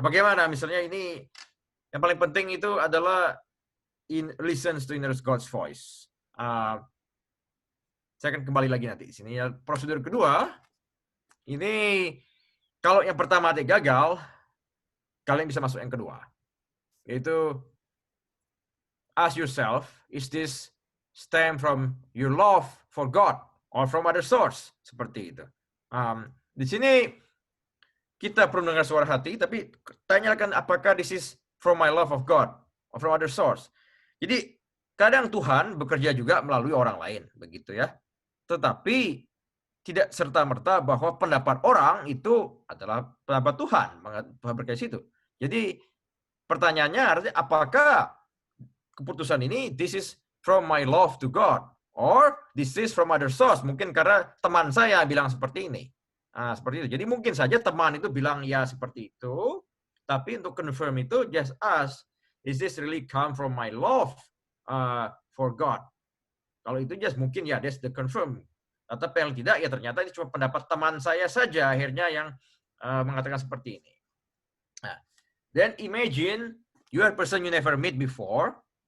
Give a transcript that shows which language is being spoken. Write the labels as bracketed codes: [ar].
[id] Bagaimana misalnya ini yang paling penting itu adalah listens to inner God's voice. Saya akan kembali lagi nanti di sini. Prosedur kedua, ini kalau yang pertama tadi gagal, kalian bisa masuk yang kedua. [en] Yaitu ask yourself, is this stem from your love for God or from other source? [id] Seperti itu. Di sini kita perlu mendengar suara hati, tapi tanyakan apakah this is from my love of God or from other source. Jadi kadang Tuhan bekerja juga melalui orang lain, begitu ya. Tetapi tidak serta-merta bahwa pendapat orang itu adalah pendapat Tuhan, berkait situ. [en] Jadi pertanyaannya artinya apakah keputusan ini this is from my love to God or this is from other source? [id] Mungkin karena teman saya bilang seperti ini. Seperti itu. Jadi mungkin saja teman itu bilang ya seperti itu, tapi untuk confirm itu just ask, is this really come from my love for God? Kalau itu just mungkin ya that's the confirm. Tapi yang tidak ya ternyata ini cuma pendapat teman saya saja akhirnya yang mengatakan seperti ini. [en] Then imagine you are a person you never meet before.